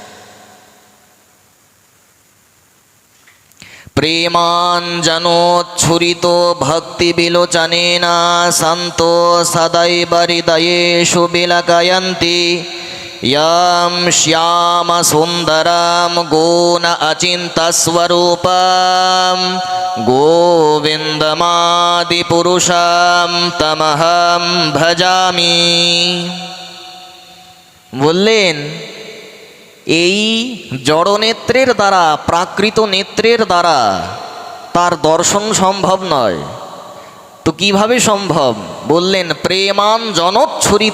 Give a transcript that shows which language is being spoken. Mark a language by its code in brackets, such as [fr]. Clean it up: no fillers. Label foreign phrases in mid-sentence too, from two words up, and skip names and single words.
[sa] प्रेमाञ्जनच्छुरित भक्ति विलोचनेन सन्तः सदैव हृदयेषु विलोकयन्ति यं श्याम सुन्दरम् गुण अचिन्त्यस्वरूपम् गोविन्दमादि पुरुषं तमहं भजामि। [bn] বললেন এই জড়নেত্রের দ্বারা, প্রাকৃত নেত্রের দ্বারা তার দর্শন সম্ভব নয়। তো কিভাবে সম্ভব? বললেন প্রেমাঞ্জনোচ্ছুরিত।